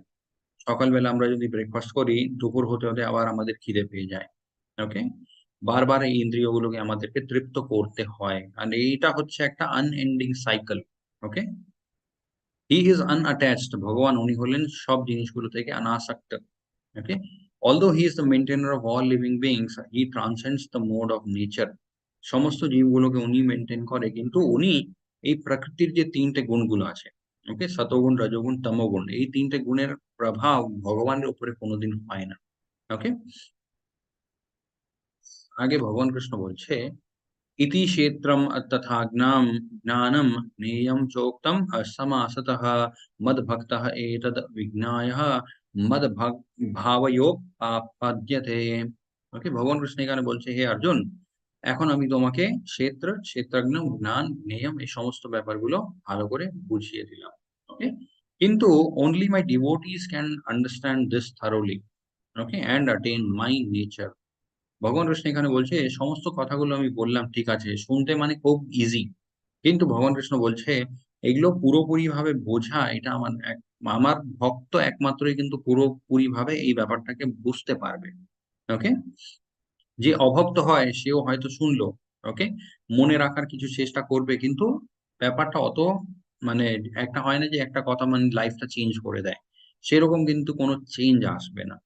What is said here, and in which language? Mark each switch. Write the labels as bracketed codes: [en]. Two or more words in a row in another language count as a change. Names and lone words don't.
[bn] সকালবেলা আমরা যদি ব্রেকফাস্ট করি, দুপুর হতে হতে আবার আমাদের খিদে পেয়ে যায়। ওকে, বারবার এই ইন্দ্রিয়গুলোকে আমাদেরকে তৃপ্ত করতে হয়, আর এইটা হচ্ছে একটা [en] unending cycle. okay, he is unattached, [bn] ভগবান উনি হলেন সব জিনিসগুলো থেকে অনাসক্ত। [en] Okay, although he is the maintainer of all living beings, he transcends the mode of nature, [bn] সমস্ত জীবগুলোকে উনি মেনটেন করে কিন্তু উনি এই প্রকৃতির যে তিনটে গুণগুলো আছে, ওকে, সতগুণ রজগুণ তমগুণ, এই তিনটে গুণের প্রভাব ভগবানের উপরে কোনোদিন হয় না। ওকে, আগে ভগবান কৃষ্ণ বলছে [sa] इति क्षेत्रम तथा ज्ञानम ज्ञेयं चोक्तम समासतः मद्भक्तः एतद् विज्ञाय भावयोग आपद्यते। [bn] ওকে, ভগবান কৃষ্ণ এখানে বলছে হে অর্জুন, এখন আমি তোমাকে ক্ষেত্র, ক্ষেত্রজ্ঞ, জ্ঞান, জ্ঞেয়ম এই সমস্ত ব্যাপারগুলো ভালো করে বুঝিয়ে দিলাম। ওকে, কিন্তু [en] only my devotees can understand this thoroughly, okay, and attain my nature. [bn] ভগবান কৃষ্ণ এখানে বলছে সমস্ত কথাগুলো আমি বললাম ঠিক আছে, শুনতে মানে খুব ইজি, কিন্তু ভগবান কৃষ্ণ বলছে এগুলো পুরোপুরি ভাবে বোঝা এটা আমার ভক্ত একমাত্রই কিন্তু পুরোপুরি ভাবে এই ব্যাপারটাকে বুঝতে পারবে। ওকে, যে অভক্ত হয় সেও হয়তো শুনলো, ওকে, মনে রাখার কিছু চেষ্টা করবে কিন্তু ব্যাপারটা অত মানে একটা হয় না যে একটা কথা মানে লাইফটা চেঞ্জ করে দেয়, সেরকম কিন্তু কোনো চেঞ্জ আসবে না।